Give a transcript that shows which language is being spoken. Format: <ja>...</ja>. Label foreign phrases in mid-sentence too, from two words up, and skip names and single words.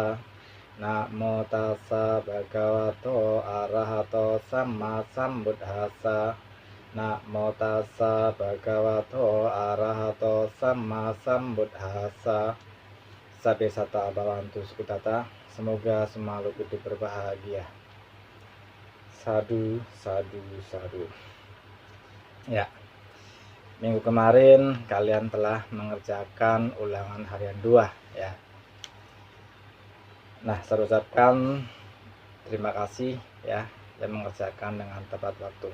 <pi>Namo tassa Bhagavato Arahato Samma Sambuddhassa. Namo tassa Bhagavato Arahato Samma Sambuddhassa. Sabbe sata bhavantu sukitata.</pi> <id>Semoga semua makhluk hidup berbahagia.</id> <pi>Sadu, sadu, sadu.</pi> <id>Ya, minggu kemarin kalian telah mengerjakan ulangan harian 2 ya. Nah, saya ucapkan terima kasih ya yang mengerjakan dengan tepat waktu.</id>